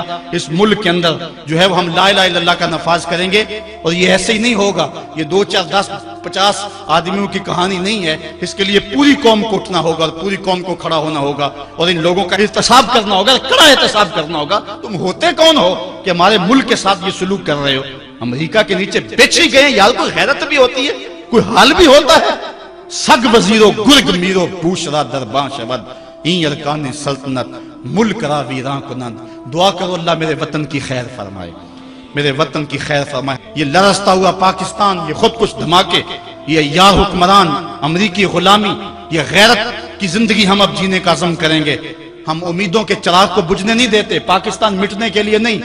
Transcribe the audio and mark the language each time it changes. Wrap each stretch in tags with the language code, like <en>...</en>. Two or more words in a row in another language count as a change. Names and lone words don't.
<ur>اس ملک کے اندر جو ہے وہ ہم</ur> <ar>لا الہ الا اللہ</ar> <ur>کا نفاذ کریں گے، اور یہ ایسے ہی نہیں ہوگا، یہ 2 4 10 50 آدمیوں کی کہانی نہیں ہے، اس کے لیے پوری قوم کو اٹھنا ہوگا اور پوری قوم کو کھڑا ہونا ہوگا اور ان لوگوں کا احتساب کرنا ہوگا، کڑا احتساب کرنا ہوگا۔ تم ہوتے کون ہو کہ ہمارے ملک کے ساتھ یہ سلوک کر رہے ہو؟ امریکہ کے نیچے بیچ ہی گئے، یار کوئی غیرت بھی ہوتی ہے، کوئی حال بھی ہوتا ہے؟</ur> <fa>سگ وزیرو گرگ میرو بوشرا درباں شود این ارکان سلطنت ملک را ویراں کنند.</fa> <ur>دعا کرو اللہ میرے وطن کی خیر فرمائے، میرے وطن کی خیر فرمائے. یہ لرزتا ہوا پاکستان، یہ خود کچھ دھماکے، یہ عیار حکمران، امریکی غلامی، یہ غیرت کی زندگی ہم اب جینے کا عزم کریں گے. ہم امیدوں کے چراغ کو بجھنے نہیں دیتے، پاکستان مٹنے کے لیے نہیں.</ur>